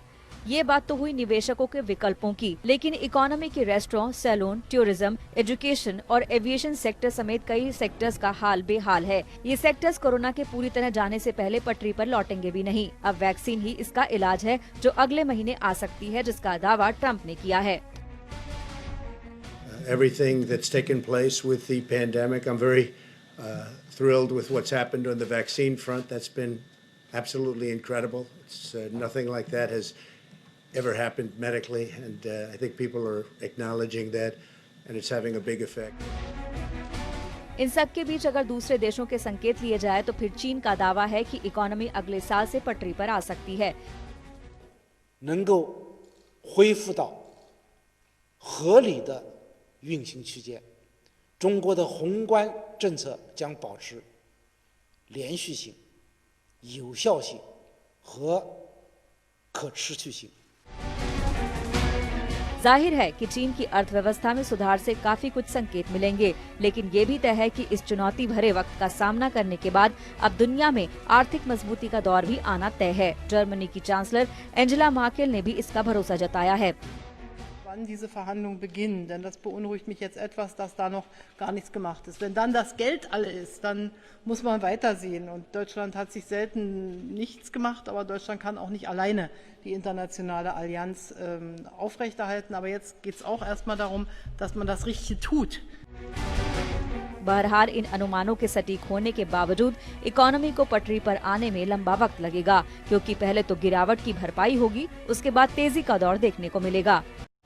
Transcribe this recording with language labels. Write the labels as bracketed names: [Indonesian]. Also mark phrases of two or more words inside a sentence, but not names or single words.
[Hindi] ये बात तो हुई निवेशकों के विकल्पों की, लेकिन इकोनॉमी के [English] restaurant, salon, tourism, education [Hindi] और [English] aviation sector [Hindi] समेत कई सेक्टर्स का हाल बेहाल है। ये सेक्टर्स कोरोना के पूरी तरह जाने से पहले पटरी पर लौटेंगे भी नहीं। अब वैक्सीन ही इसका इलाज है जो अगले महीने आ सकती है, जिसका दावा ट्रंप ने किया है। [English] Everything that's taken place with the pandemic, I'm very thrilled with what's happened on the vaccine front. That's been absolutely incredible. It's nothing like that has ever happened medically, and I think people are acknowledging that, and it's having a big effect. [Hindi] इन सब के बीच अगर दूसरे देशों के संकेत लिए जाए तो फिर चीन का दावा है कि इकोनॉमी अगले साल से पटरी पर आ सकती है। [Chinese] 能够恢复到合理的运行区间，中国的宏观政策将保持连续性、有效性和可持续性。 [Hindi] जाहिर है कि चीन की अर्थव्यवस्था में सुधार से काफी कुछ संकेत मिलेंगे, लेकिन ये भी तय है कि इस चुनौती भरे वक्त का सामना करने के बाद अब दुनिया में आर्थिक मजबूती का दौर भी आना तय है। जर्मनी की चांसलर एंजेला मार्केल ने भी इसका भरोसा जताया है। [German] Wann diese Verhandlungen beginnen, denn das beunruhigt mich jetzt etwas, dass da noch gar nichts gemacht ist. Wenn dann das Geld alle ist, dann muss man weitersehen. Und Deutschland hat sich selten nichts gemacht, aber Deutschland kann auch nicht alleine die internationale Allianz aufrechterhalten. Aber jetzt geht es auch erstmal darum, dass man das Richtige tut. [Hindi] बहरहाल इन अनुमानों के सटीक होने के बावजूद इकोनॉमी को पटरी पर आने में लंबा वक्त लगेगा, क्योंकि पहले तो गिरावट की भरपाई होगी, उसके बाद तेजी का दौर देखने को मिलेगा।